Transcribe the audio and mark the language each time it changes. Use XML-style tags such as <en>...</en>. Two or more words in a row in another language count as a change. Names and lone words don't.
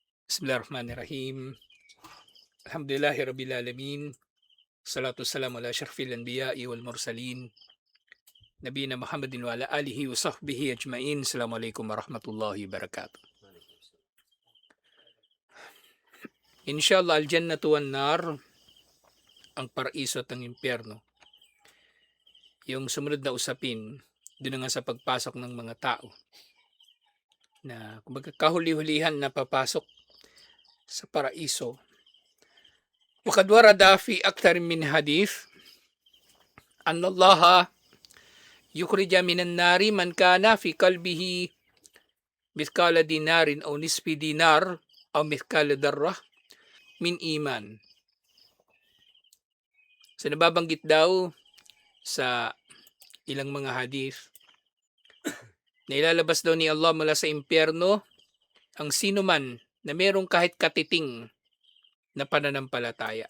<ar>بسم الله الرحمن الرحيم. الحمد لله رب العالمين. الصلاة والسلام على أشرف الأنبياء والمرسلين. نبينا محمد وعلى آله وصحبه أجمعين. السلام عليكم ورحمة الله وبركاته. إن شاء الله الجنة والنار,</ar> <tl>ang paraiso at ang impyerno. Yung sumunod na usapin, doon nga sa pagpasok ng mga tao na kumbaga kahuli-hulihan na papasok sa paraiso.</tl> <ar>وقد ورد في أكثر من حديث أن الله يخرج من النار من كان في قلبه مثقال دينار أو نصف دينار أو مثقال ذرة من إيمان.</ar> <tl>So nababanggit daw sa ilang mga hadith na ilalabas daw ni Allah mula sa impyerno ang sino man na merong kahit katiting na pananampalataya.</tl>